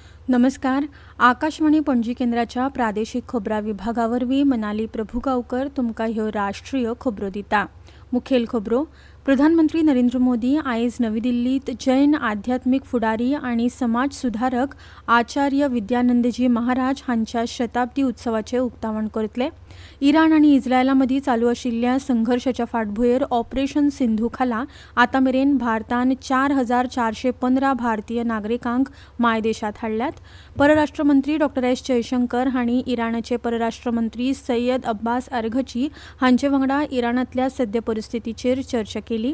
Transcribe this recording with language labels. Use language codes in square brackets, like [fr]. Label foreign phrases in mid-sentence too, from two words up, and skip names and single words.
[kok] नमस्कार. आकाशवाणी पणजी केंद्राच्या प्रादेशिक खबरां विभागावरवीं मनाली प्रभुगांवकर तुमकां ह्यो राष्ट्रीय खबरो दिता. मुखेल खबरो. प्रधानमंत्री नरेंद्र मोदी आयज नवी दिल्लीत जैन आध्यात्मिक फुडारी आनी समाज सुधारक आचार्य विद्यानंदजी महाराज हांच्या शताब्दी उत्सवाचें उक्तावण करतले. इराण आनी इस्रायला मदीं चालू आशिल्ल्या संघर्शाच्या फाटभुंयेर ऑपरेशन सिंधू खाला आतां मेरेन भारतान 4,415 भारतीय नागरिकांक मायदेशांत हाडल्यात. परराष्ट्र मंत्री डॉ. एस. जयशंकर हांणी इराणाचे परराष्ट्र मंत्री सय्यद अब्बास अरघची हांचे वांगडा इराणांतल्या सद्य परिस्थितीचेर चर्चा केली.